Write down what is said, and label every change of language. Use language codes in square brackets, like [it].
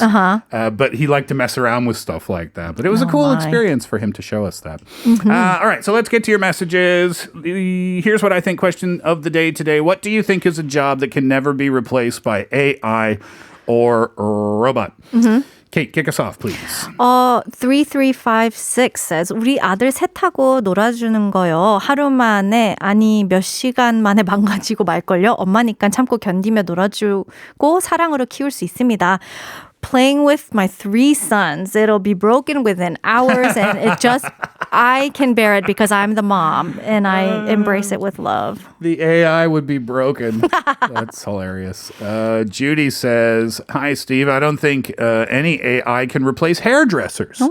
[en] But he liked to mess around with stuff like that. But it was a cool experience for him to show us that. All right, so let's get to your messages. Here's what I think question of the day today. What do you think is a job that can never be replaced by AI or robot? Kate, kick us off, please. [ko] 3356 says, 우리 아들 새 타고 놀아주는 거요. 하루 만에, 아니 몇 시간 만에 망가지고 말걸요. 엄마니까 참고 견디며 놀아주고 사랑으로 키울 수 있습니다. [en] Playing with my 3 sons, it'll be broken within hours, and I can bear it because I'm the mom, and I embrace it with love. The AI would be broken. That's hilarious. Judy says, hi, Steve. I don't think any AI can replace hairdressers.